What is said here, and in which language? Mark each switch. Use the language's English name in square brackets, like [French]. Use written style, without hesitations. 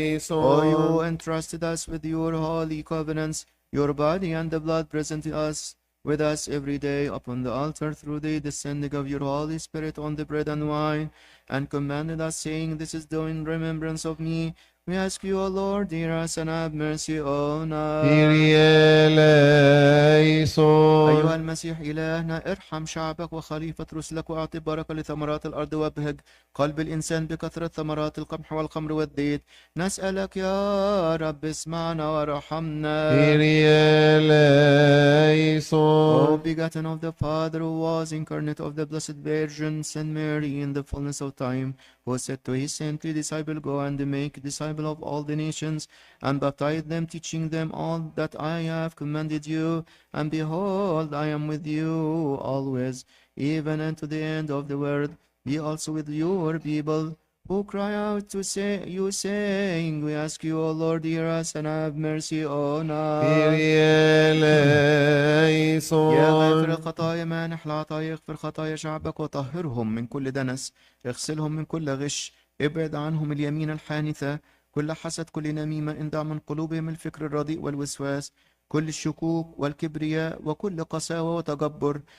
[English] Oh, you entrusted us with your holy covenants, your body and the blood present us with us every day upon the altar through the descending of your Holy Spirit on the bread and wine, and commanded us, saying, this is done in remembrance of me. We ask you, O Lord, hear us and have mercy on us. [Greek] Kyrie eleison. [Arabic] أيها المسيح إلهنا، ارحم شعبك وخليفة رسلك، وأعطي بركة لثمرات الأرض، وابهج قلب الإنسان بكثرة ثمرات القمح والخمر والزيت، نسألك يا رب اسمعنا وارحمنا. [Greek] Kyrie [English] O [Greek] eleison. [English] begotten of the Father, who was incarnate of the Blessed Virgin, Saint Mary, in the fullness of time, who said to his saintly disciple, go and make disciples of all the nations, and baptize them, teaching them all that I have commanded you. And behold, I am with you always, even unto the end of the world. Be also with your people, who cry out to say, you saying, we ask you, O Lord, hear us and have mercy on us. [Greek] Kyrie eleison. [Arabic] يا غافر الخطايا مانح العطايا، اغفر خطايا شعبك وطهرهم من كل دنس، اغسلهم من كل غش، ابعد عنهم اليمين الحانثة، كل حسد، كل نميمة، اندع من قلوبهم الفكر الرديء والوسواس، كل الشكوك والكبرياء وكل قساوة وتجبر.